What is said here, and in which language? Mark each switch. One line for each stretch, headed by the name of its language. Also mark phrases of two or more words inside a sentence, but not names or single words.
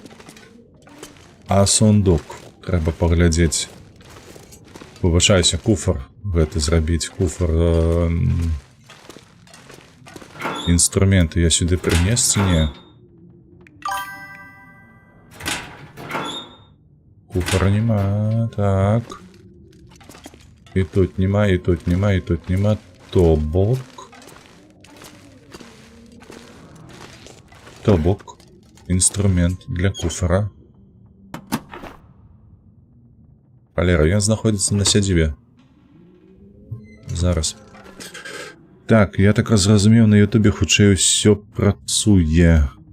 Belarusian: Сундук. Трэба паглядзець. Выбачаюся, куфар гэты зрабіць. Куфар... Інструменты я сюды прынес ці не? Куфара нема, так. І тут нема, і тут нема, і тут нема. То бок. Інструмент для куфара. Валера, ён знаходзіцца на сядзібе. Зараз. Так, я так зразумеў, на ютубе хутчэй усё працуе.